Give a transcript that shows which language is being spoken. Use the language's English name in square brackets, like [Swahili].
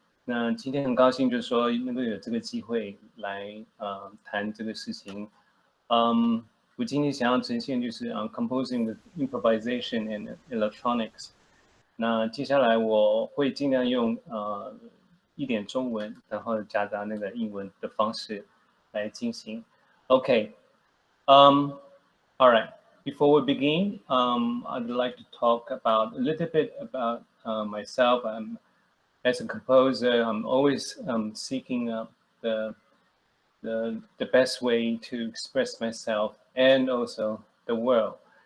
[Chinese] 那今天很高兴，就是说能够有这个机会来谈这个事情。我今天想要呈现就是 [English] composing with improvisation and electronics。 [Chinese] 那接下来我会尽量用一点中文，然后夹杂那个英文的方式来进行。 [English] Okay. All right. Before we begin, I'd like to talk about a little bit about myself. As a composer, I'm always seeking the best way to express myself and also the world.